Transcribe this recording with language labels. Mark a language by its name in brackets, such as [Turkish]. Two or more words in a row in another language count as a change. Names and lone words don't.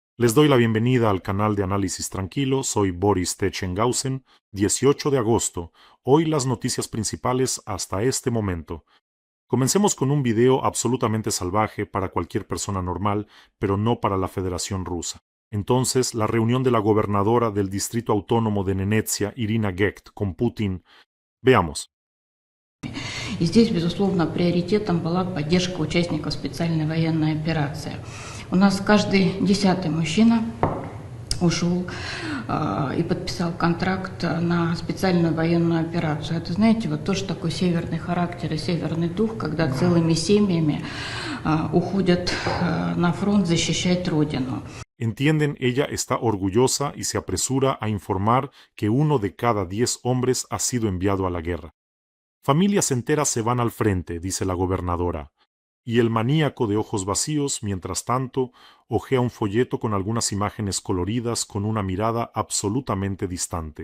[Spanish] Les doy la bienvenida al canal de Análisis Tranquilo, soy Boris Techenghausen, 18 de agosto, hoy las noticias principales hasta este momento. Comencemos con un video absolutamente salvaje para cualquier persona normal, pero no para la Federación Rusa. Entonces, la reunión de la gobernadora del distrito autónomo de Nenetsia, Irina Gekt, con Putin. Veamos. [Russian] И здесь, безусловно, приоритетом была поддержка участников специальной военной операции. У нас каждый 10-й мужчина ушел и подписал контракт на специальную военную операцию. Это, знаете, вот тоже такой северный характер и северный дух, когда целыми семьями уходят на фронт защищать Родину. [Spanish] Entienden, ella está orgullosa y se apresura a informar que 1 de cada 10 hombres ha sido enviado a la guerra. Familias enteras se van al frente, dice la gobernadora, y el maníaco de ojos vacíos, mientras tanto, hojea un folleto con algunas imágenes coloridas con una mirada absolutamente distante.